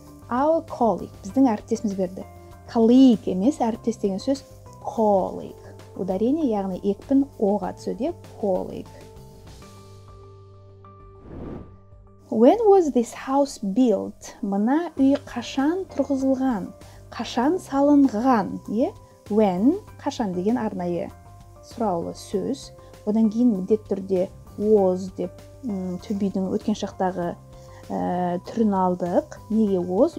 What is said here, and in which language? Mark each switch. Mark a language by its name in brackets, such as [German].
[English] Our colleague. [Kazakh] Біздің әріптесіміз берді. Colleague емес, әріптес деген сөз colleague. Ударение, яғни екпін оға түсуде colleague. [English] When was this house built? [Kazakh] Мына үй қашан тұрғызылған? Қашан салынған? When, қашан деген арнайы сұраулы сөз. Одан кейін міндетті түрде was деп to be'дің өткен шақтағы түрін алдық. Неге was?